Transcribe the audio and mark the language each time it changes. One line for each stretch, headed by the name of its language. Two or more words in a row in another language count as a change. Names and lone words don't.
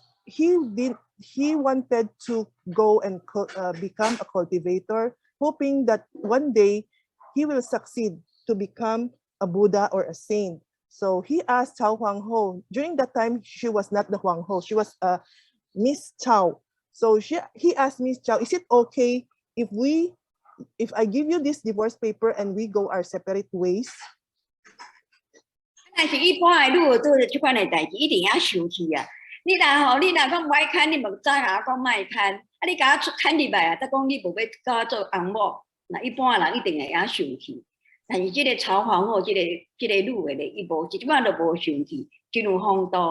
English: wanted to go and become a cultivator, hoping that one day he will succeed to become a Buddha or a saint. So he asked Chao Huangho. During that time, she was not the Huangho, she was Miss Chao. So he asked Miss Chao, is it okay if I give you this divorce paper and we go our separate ways?
Min Nan Chinese: 但是一般的，如果做这款的代志，一定要生气啊！你若讲不爱牵，你无早下讲莫牵，啊，你甲我牵入来啊，再讲你无要甲我做翁某，那一般人一定会晓生气。但是这个曹皇后，这个女的咧，伊无一摆都无生气，真有风度。